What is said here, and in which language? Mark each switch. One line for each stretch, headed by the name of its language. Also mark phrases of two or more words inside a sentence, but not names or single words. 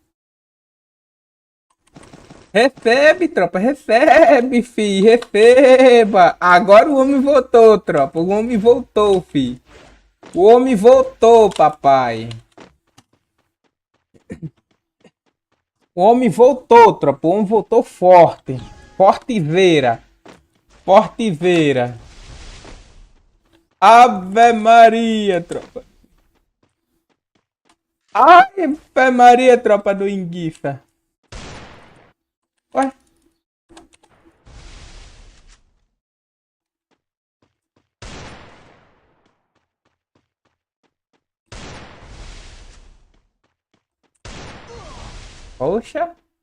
Portuguese: Recebe, tropa, recebe, fi, receba. Agora o homem voltou, tropa. O homem voltou, fi. O homem voltou, papai. O homem voltou, tropa. O homem voltou forte. Fortezeira. Fortezeira. Ave Maria, tropa. Ave Maria, tropa do Enguiça. Ué? Poxa.